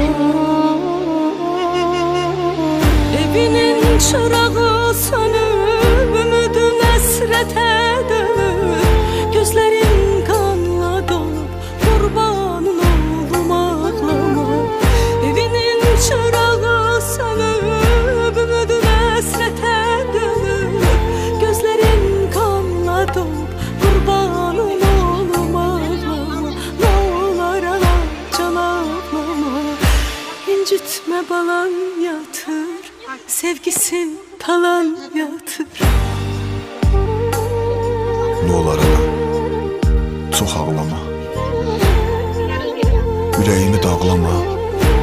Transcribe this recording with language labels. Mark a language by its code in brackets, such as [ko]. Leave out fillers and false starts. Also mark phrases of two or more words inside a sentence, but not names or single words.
[tr] Evinin çırağı sönüp, ümidin esrete dönüp, gözlerin kanla dolup, kurbanın oldum ağlama. Evinin çırağı sönüp, ümidin esrete dönüp, gözlerin kanla dolup, kurbanın oldum ağlama. Nolar ana can ağlama. İncitme balan yatır, sevgisi talan yatır. [az] Nolar ana, çox ağlama, ürəyimi dağlama.